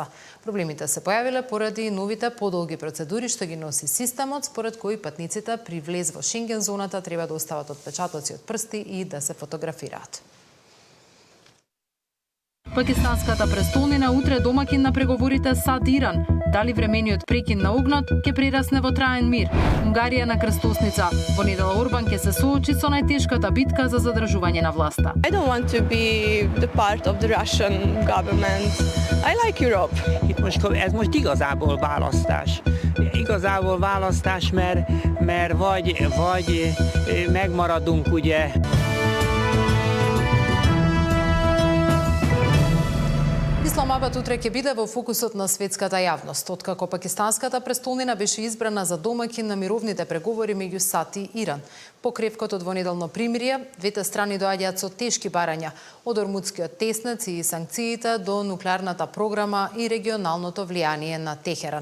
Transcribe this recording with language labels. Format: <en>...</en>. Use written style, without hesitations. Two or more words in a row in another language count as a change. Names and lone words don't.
<mk>Проблемите се појавиле поради новите подолги процедури што ги носи системот, според кои патниците при влез во Шенген зоната треба да остават отпечатоци од прсти и да се фотографираат. Пакистанската престолнина утре домакин на преговорите САД Иран. Дали времениот прекин на огнот ќе прерасне во траен мир? Унгарија на крстосница. Во недела Орбан ќе се соочи со најтешката битка за задржување на власта.</mk> <en>I don't want to be the part of the Russian government. I like Europe.</en> <hu>Ez most igazából választás. Igazából választás, mert vagy megmaradunk ugye.</hu> <mk>Исламабад утре ќе биде во фокусот на светската јавност, откако пакистанската престолнина беше избрана за домакин на мировните преговори меѓу САД и Иран. По кревкото двонеделно примирие, двете страни доаѓаат со тешки барања, од ормудскиот теснец и санкциите до нуклеарната програма и регионалното влијание на Техеран.</mk>